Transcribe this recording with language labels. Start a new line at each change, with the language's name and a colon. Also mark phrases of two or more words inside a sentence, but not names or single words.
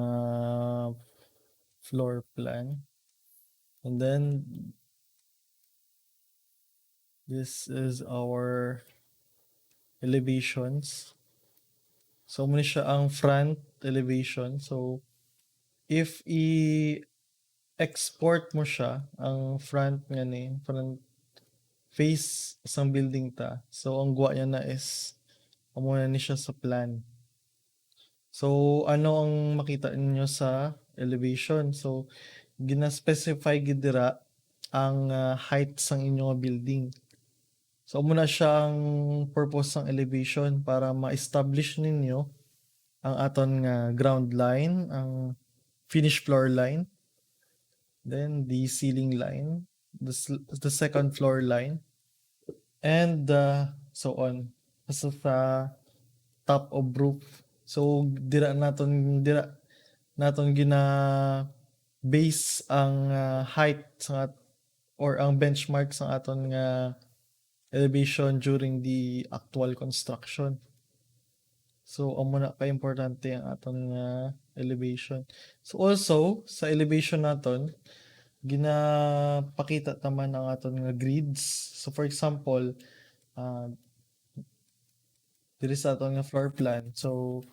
English: floor plan. And then this is our elevations.
Hiligaynon: So muna siya ang
English: front elevation.
Hiligaynon: So if i-export mo siya ang front nga ni
English: front face
Hiligaynon: sang building ta. So ang guwa niya na is amo na ni siya sa plan. So ano ang makita ninyo sa elevation? So gina-specify gid dira ang height sang inyong building. So muna siya ang purpose ng elevation para ma-establish ninyo ang aton nga
English: ground line,
Hiligaynon: ang
English: finished floor line, then the ceiling line, the second floor line, and so on.
Hiligaynon: Basta sa
English: top of roof.
Hiligaynon: So dira naton gina base ang height sa or ang benchmark sa aton nga elevation during the actual construction. So amo na ka importante ang aton nga elevation. So also sa elevation naton ginapakita naman ang aton nga grids.
English: So for example,
Hiligaynon: diri sa aton nga floor plan.